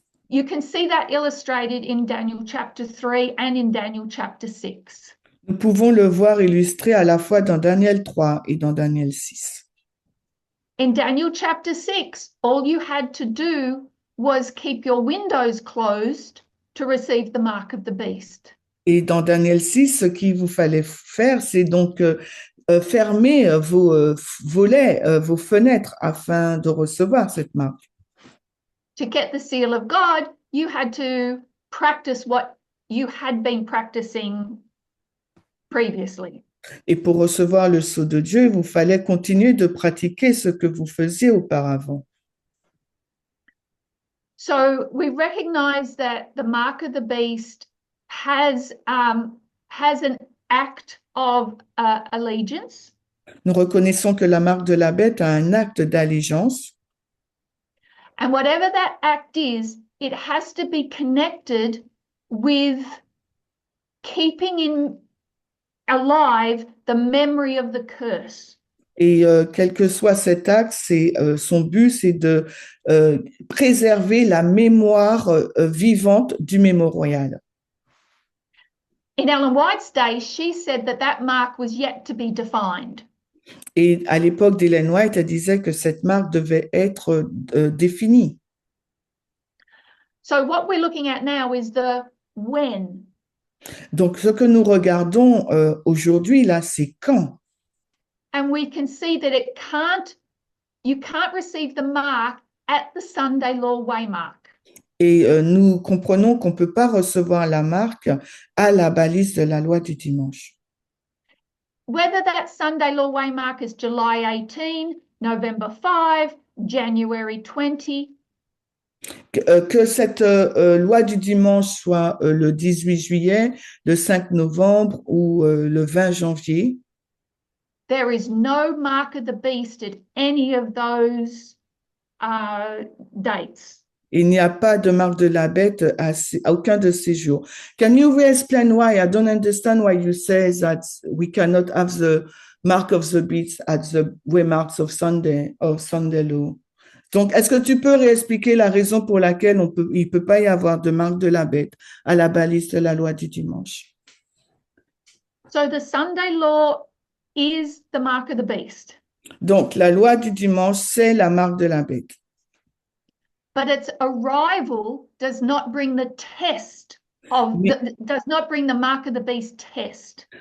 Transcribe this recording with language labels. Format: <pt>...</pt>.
<en>You can see that illustrated in Daniel chapter 3 and in Daniel chapter 6.</en> <fr>Nous pouvons le voir illustré à la fois dans Daniel 3 et dans Daniel 6.</fr> <en>In Daniel chapter 6, all you had to do was keep your windows closed to receive the mark of the beast.</en> <fr>Et dans Daniel 6, ce qu'il vous fallait faire, c'est donc fermer vos volets, vos fenêtres afin de recevoir cette marque.</fr> <en>To get the seal of God, you had to practice what you had been practicing previously.</en> <fr>Et pour recevoir le sceau de Dieu, il vous fallait continuer de pratiquer ce que vous faisiez auparavant.</fr> <en>So we recognize that the mark of the beast has an act of allegiance.</en> <fr>Nous reconnaissons que la marque de la bête a un acte d'allégeance.</fr> <en>And whatever that act is, it has to be connected with keeping alive the memory of the curse.</en> <fr>Et quel que soit cet acte, son but, c'est de préserver la mémoire vivante du mémorial.</fr> <en>In Ellen White's day, she said that mark was yet to be defined.</en> <fr>Et à l'époque d'Ellen White, elle disait que cette marque devait être définie.</fr> <en>So what we're looking at now is the when.</en> <fr>Donc, ce que nous regardons aujourd'hui, là, c'est quand.</fr> <en>And we can see that you can't receive the mark at the Sunday law waymark.</en> <fr>Et nous comprenons qu'on ne peut pas recevoir la marque à la balise de la loi du dimanche.</fr> <en>Whether that Sunday law waymark is July 18, November 5, January 20.</en> <fr>Que cette loi du dimanche soit le 18 juillet, le 5 novembre ou le 20 janvier.</fr> <en>There is no mark of the beast at any of those dates.</en> <fr>Il n'y a pas de marque de la bête à aucun de ces jours.</fr> <en>Can you explain why? I don't understand why you say that we cannot have the mark of the beast at the waymarks of Sunday or Sunday law.</en> <fr>Donc, est-ce que tu peux réexpliquer la raison pour laquelle il ne peut pas y avoir de marque de la bête à la balise de la loi du dimanche?</fr> <en>So the Sunday law is the mark of the beast.</en> <fr>Donc, la loi du dimanche, c'est la marque de la bête.</fr> <en>But its arrival does not bring the test does not bring the mark of the beast test.</en>